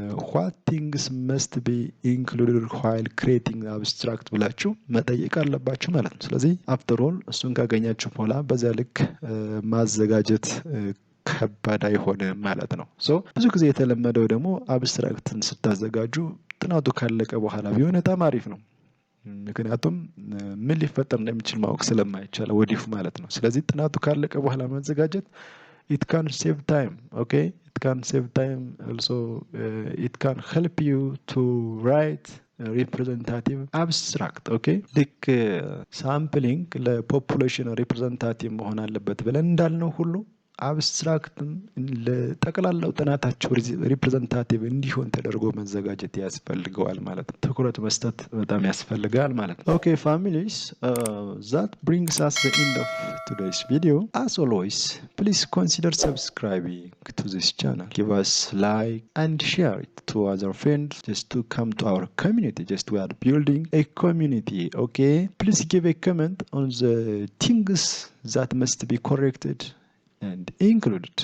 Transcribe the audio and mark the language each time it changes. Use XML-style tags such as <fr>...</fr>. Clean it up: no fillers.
<en>what things must be included while creating abstract</en> <am>ብላችሁ መጠየቅ አለባችሁ ማለት ነው። ስለዚህ</am> <en>after all</en> <am>እሱን ካገኛችሁ በኋላ በዛ ልክ ማዘጋጀት ከባድ አይሆንም ማለት ነው። ብዙ ጊዜ የተለመደው ደግሞ አብስትራክትን ስታዘጋጁ ጥናቱ ካለቀ በኋላ ቢሆን በጣም አሪፍ ነው። ምክንያቱም ምን ሊፈጠር እንደሚችል ማወቅ ስለማይቻል ወዲሁ ማለት ነው። ስለዚህ ጥናቱ ካለቀ በኋላ ማዘጋጀት</am> <en>it can save time. okay it can save time also it can help you to write representative abstract.</en> <am>okay ልክ ሳምፕሊንግ ለፖፑሌሽን ሪፕሬዘንታቲቭ መሆን አለበት ብለን እንዳልነው ሁሉ አብስትራክትም ለጠቅላላው ጥናታቸው ሪፕሬዘንታቲቭ እንዲሆን ተደርጎ መዘጋጀት ያስፈልገዋል ማለት ነው። ትኩረት መስጠት በጣም ያስፈልጋል ማለት ነው።</am> <en>okay families, that brings us the end of today's video. As always, please consider subscribing to this channel. Give us like and share it to other friends just to come to our community. Just we are building a community. okay please give a comment on the things that must be corrected and included.</en>